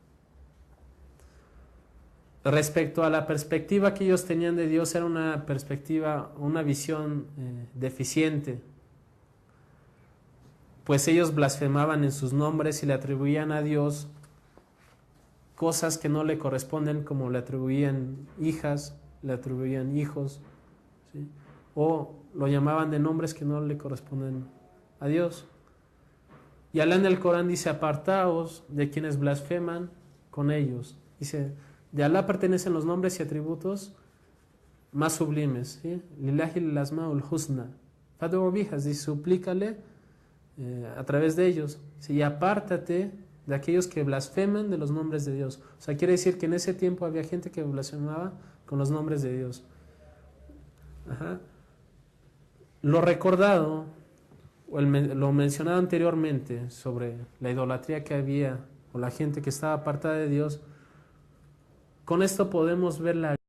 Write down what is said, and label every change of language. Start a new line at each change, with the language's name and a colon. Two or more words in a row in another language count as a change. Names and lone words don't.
Spanish: Respecto a la perspectiva que ellos tenían de Dios, era una perspectiva, una visión deficiente, pues ellos blasfemaban en sus nombres y le atribuían a Dios cosas que no le corresponden, como le atribuían hijas, le atribuían hijos, ¿sí?, o lo llamaban de nombres que no le corresponden a Dios. Y Alá en el Corán dice: apartaos de quienes blasfeman con ellos. Dice: de Alá pertenecen los nombres y atributos más sublimes, ¿sí?
Arabic: لله الأسماء الحسنى فادعوه بها, dice: suplícale a través de ellos, ¿sí?
Spanish: Y apártate de aquellos que blasfeman de los nombres de Dios. O sea, quiere decir que en ese tiempo había gente que blasfemaba con los nombres de Dios. Ajá. Lo recordado, o lo mencionado anteriormente sobre la idolatría que había, o la gente que estaba apartada de Dios, con esto podemos ver la